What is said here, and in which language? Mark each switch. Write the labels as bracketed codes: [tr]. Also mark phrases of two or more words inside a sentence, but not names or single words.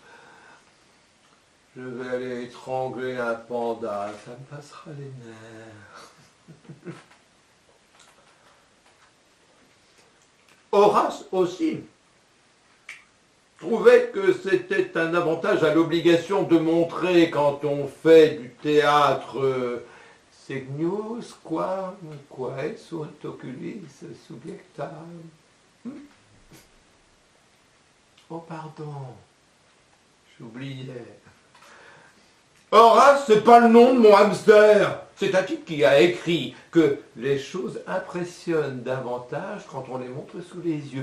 [fr] Je vais aller étrangler un panda, ça me passera les nerfs. Horace aussi trouvait que c'était un avantage à l'obligation de montrer quand on fait du théâtre [la] Segnius quam quae sunt oculis subjectam. [fr] Oh pardon, j'oubliais. Horace, c'est pas le nom de mon hamster. C'est un type qui a écrit que les choses impressionnent davantage quand on les montre sous les yeux.